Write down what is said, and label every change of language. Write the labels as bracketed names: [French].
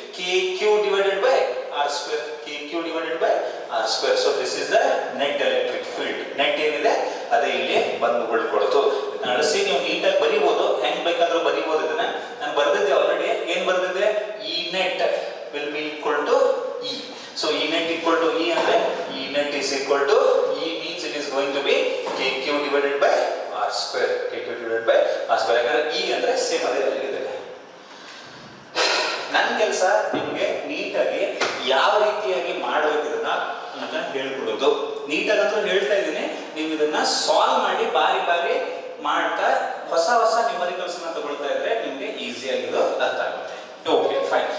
[English] K Q divided by R square. K Q divided by R square. So this is the net electric field. [Kannada] Net ಏನಿದೆ ಅದೇ ಇಲ್ಲಿ ಬಂದು ಉಳ್ಕೊಳ್ತು. ನಡೆಸಿ ನೀವು ನೀಟಾಗಿ ಬರೀಬಹುದು. ಹೆಂಗ್ ಬೇಕಾದ್ರೂ ಬರೀಬಹುದು. ಇದನ್ನ ನಾನು ಬರ್ದಿದ್ದೆ ಆಲ್ರೆಡಿ. ಏನ್ ಬರ್ದಿದ್ದೆ? [English] E net will be equal to E. So E net equal to E and E net is equal to E means it is going to be KQ divided by R square. KQ divided by R square. [Kannada] ಯಾಕಂದ್ರೆ E ಅಂದ್ರೆ same ಅದೇ value ಇದೆ. ನನ್ನ ಕೆಲಸ ನಿಮಗೆ ನೀಟಾಗಿ ಯಾವ ರೀತಿಯಾಗಿ ಮಾಡಬೇಕು ಇದನ್ನ ಅಂತ ಹೇಳ್ಕೊಡೋದು. ನೀಟಾಗಿ ಅಂತ ಹೇಳ್ತಾ ಇದ್ದೀನಿ, ನೀವು ಇದನ್ನ ಸಾಲ್ವ್ ಮಾಡಿ ಬಾರಿ ಬಾರಿ ಮಾಡ್ತಾ ಹೊಸ ಹೊಸ ನ್ಯೂಮರಿಕಲ್ಸ್ ಅನ್ನ ತಗೊಳ್ತಾ ಇದ್ರೆ ನಿಮಗೆ ಈಸಿಯಾಗಿ ಇದು ಅರ್ಥ ಆಗುತ್ತೆ. Okay fine.